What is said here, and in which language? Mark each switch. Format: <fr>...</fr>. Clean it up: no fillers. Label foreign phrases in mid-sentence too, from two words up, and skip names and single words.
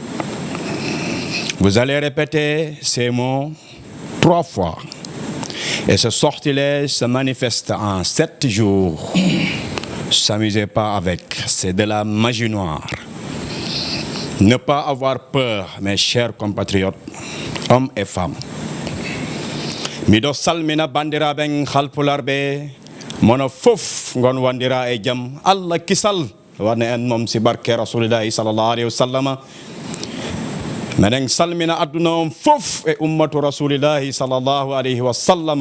<fr>Vous allez répéter ces mots 3 fois. Et ce sortilège se manifeste en 7 jours. S'amusez pas avec, c'est de la magie noire. Ne pas avoir peur, mes chers compatriotes, hommes et femmes.</fr> <ff>Mido salmina bandira ben khalpularbe, mono fof ngon wandira e jam Allah kisal warne en mom si barke</ff> <ar>رسول الله صلى الله عليه وسلم.</ar> <ff>Menen salmina aduna fof e ummatu</ff> <ar>رسول الله صلى الله عليه وسلم.</ar>